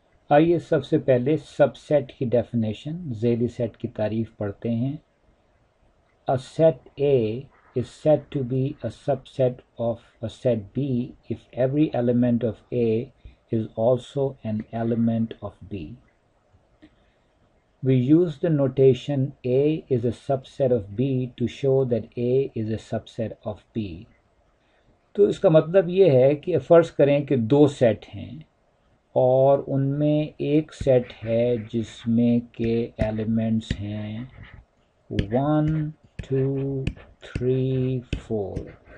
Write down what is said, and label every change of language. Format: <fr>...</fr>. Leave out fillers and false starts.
<ur>آئیے سب سے پہلے سب سیٹ کی ڈیفینیشن، ذیلی سیٹ کی تعریف پڑھتے ہیں۔</ur> <en>A set A is said to be a subset of a set B if every element of A is also an element of B. We use the notation A is a subset of B to show that A is a subset of B.</en> <ur>تو اس کا مطلب یہ ہے کہ فرض کریں کہ دو set ہیں اور ان میں ایک سیٹ ہے جس میں کہ ایلیمنٹس ہیں 1 2 3 4،</ur>